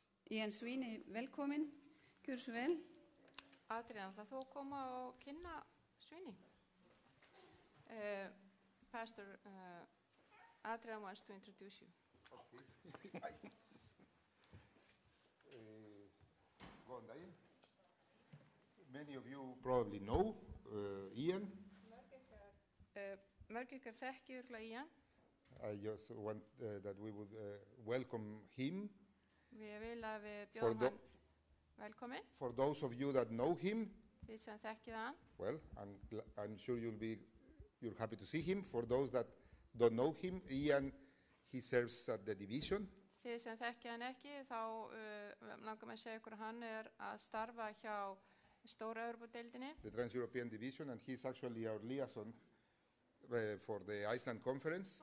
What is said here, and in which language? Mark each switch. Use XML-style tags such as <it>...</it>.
<is>Jens Svini, velkomin. Gjör svo vel. Adrian, ætlar þú að koma og kynna Svini?</is> <en>Pastor Adrian wants to introduce you. Okay. Hi.</en> <is>Góðan daginn.</is> <en>Many of you probably know Ian.</en> <is>Mörg ykkar þekki örugglega Ian.</is> <en>I just want that we would welcome him.</en> <is>Við vil að við bjóðum hann velkomin.</is> <en>For those of you that know him,</en> <is>Þið sem þekkið hann.</is> <en>well, I'm sure you're happy to see him. For those that don't know him, Ian, he serves at the division.</en> <is>Þið sem þekkið hann ekki, þá langar mig að segja ykkur að hann að starfa hjá stóra Evrópudeildinni.</is> <en>The Trans-European Division, and he's actually our liaison for the Iceland Conference.</en>